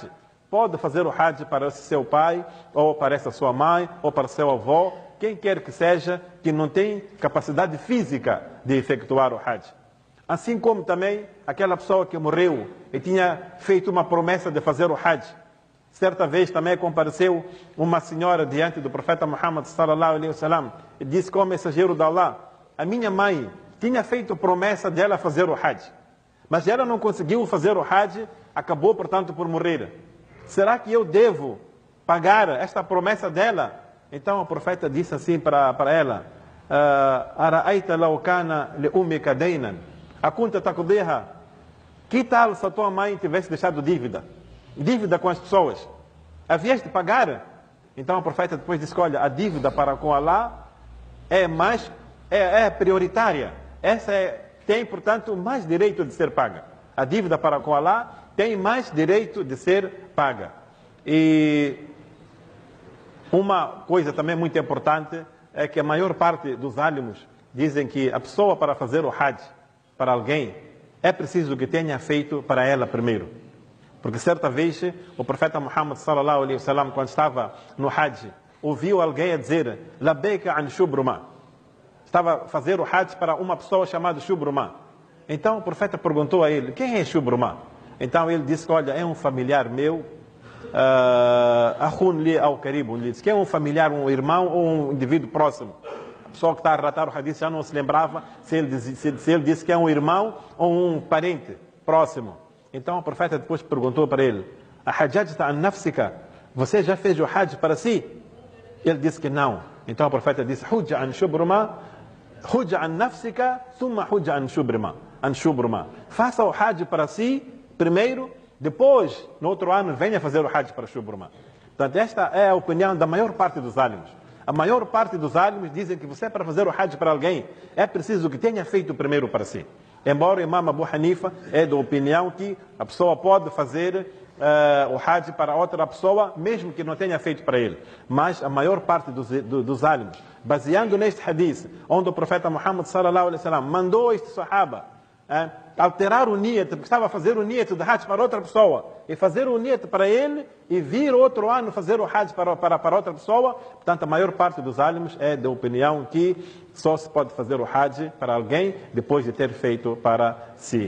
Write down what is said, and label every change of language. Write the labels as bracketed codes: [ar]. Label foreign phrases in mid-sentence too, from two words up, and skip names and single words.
[pt] Pode fazer o Hajj para esse seu pai, ou para essa sua mãe, ou para seu avô, quem quer que seja, que não tem capacidade física de efetuar o Hajj. Assim como também aquela pessoa que morreu e tinha feito uma promessa de fazer o Hajj. Certa vez também compareceu uma senhora diante do profeta Muhammad [ar] صلى الله عليه وسلم [pt] e disse: como mensageiro de Allah, a minha mãe tinha feito promessa de ela fazer o Hajj, Mas ela não conseguiu fazer o Hajj, acabou, portanto, por morrer. Será que eu devo pagar esta promessa dela? Então o profeta disse assim para ela: [ar] أرأيت لو كان لأمك دينا أكنت تقضيها? [pt] Que tal se a tua mãe tivesse deixado dívida com as pessoas? Havias de pagar? Então o profeta depois disse: olha, a dívida para com Allah é prioritária. Essa tem, portanto, mais direito de ser paga. A dívida para com Allah tem mais direito de ser paga. E uma coisa também muito importante é que a maior parte dos álamos dizem que a pessoa, para fazer o Hajj para alguém, é preciso que tenha feito para ela primeiro. Porque certa vez o profeta Muhammad [ar] صلى الله عليه وسلم, [pt] quando estava no Hajj, ouviu alguém a dizer: [ar] لبيك عن شبرمة. [pt] Estava a fazer o Hajj para uma pessoa chamada Shubruma. Então o profeta perguntou a ele: quem é Shubruma? Então ele disse: olha, é um familiar meu, [ar] أخ لي أو قريب. [pt] Ele disse que é um familiar, um irmão ou um indivíduo próximo. A pessoa que está a relatar o hadith já não se lembrava se ele disse que é um irmão ou um parente próximo. Então o profeta depois perguntou para ele: [ar] أحججت عن نفسك? [pt] Você já fez o Hajj para si? Ele disse que não. Então o profeta disse: [ar] حج عن شبرمة، حج عن نفسك، ثم حج عن شبرمة. [pt] Faça o Hajj para si primeiro, depois, no outro ano, venha fazer o Hajj para Shubruma. Portanto, esta é a opinião da maior parte dos álamos. A maior parte dos álamos dizem que você, para fazer o Hajj para alguém, é preciso que tenha feito primeiro para si. Embora o Imam Abu Hanifa é da opinião que a pessoa pode fazer o Hajj para outra pessoa, mesmo que não tenha feito para ele. Mas a maior parte dos álamos, baseando neste hadith, onde o profeta Muhammad [ar] صلى الله عليه وسلم [pt] mandou este sahaba alterar o niyat, porque estava a fazer o niyat de Hajj para outra pessoa, e fazer o niyat para ele, e vir outro ano fazer o Hajj para outra pessoa. Portanto, a maior parte dos álamos é da opinião que só se pode fazer o Hajj para alguém depois de ter feito para si.